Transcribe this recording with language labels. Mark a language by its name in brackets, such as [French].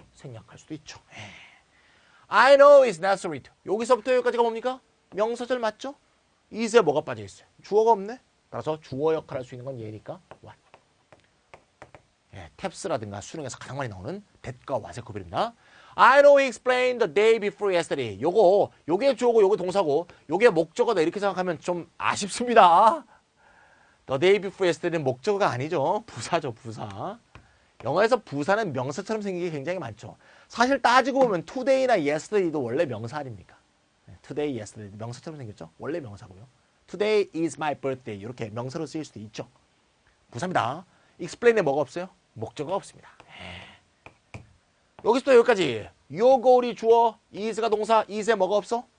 [Korean] 생략할 수도 있죠. [English] I know it's necessary to. [Korean] 여기서부터 여기까지가 뭡니까? 명사절 맞죠? is에 뭐가 빠져있어요? 주어가 없네? 따라서 주어 역할을 할 수 있는 건 얘니까 what. 탭스라든가 수능에서 가장 많이 나오는 that과 what의 구별입니다. [English] I know he explained the day before yesterday. [Korean] 요게 주어고 요게 동사고 요게 목적어다 이렇게 생각하면 좀 아쉽습니다. [English] The day before yesterday는 [Korean] 목적어가 아니죠. 부사죠, 부사. 영어에서 부사는 명사처럼 생기게 굉장히 많죠. 사실 따지고 보면 today나 yesterday도 원래 명사 아닙니까? today, yesterday 명사처럼 생겼죠. 원래 명사고요. [English] Today is my birthday [Korean] 이렇게 명사로 쓰일 수도 있죠. 부사입니다. explain에 뭐가 없어요? 목적어가 없습니다. 여기서부터 여기까지 your goal이 주어, is가 동사, is에 뭐가 없어?